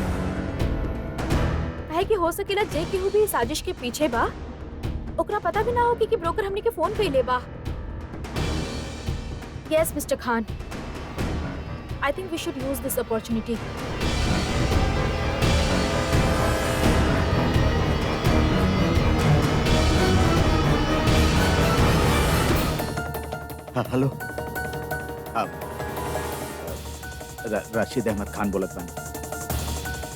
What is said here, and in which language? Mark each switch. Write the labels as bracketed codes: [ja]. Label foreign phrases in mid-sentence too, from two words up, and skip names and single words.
[bho] काहे कि हो सकेला जे केहू भी साजिश के पीछे बा, ओकरा पता भी ना हो कि ब्रोकर हमने के फोन पे ले बा। [en] Yes Mister Khan, I think we should use this opportunity. [bho] हेलो, आप राशिद अहमद खान बोलत बानी।